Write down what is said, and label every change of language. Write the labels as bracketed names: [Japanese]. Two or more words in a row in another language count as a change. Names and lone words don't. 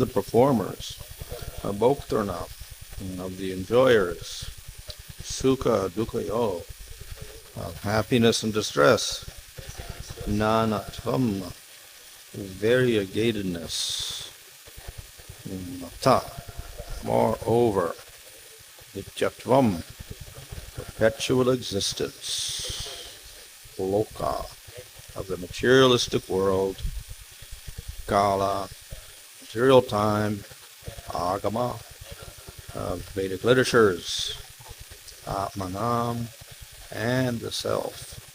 [English] performers, bhoktḍāṇāṁ, of the enjoyers, sukha-duḥkhayoḥ, of happiness and distress, nānātvam, variegatedness, atha, moreover, [Sanskrit] nityatvaṁ, [English] perpetual existence, loka, of the materialistic world, kala, material time, agama, of Vedic literatures, atmanām, and the self.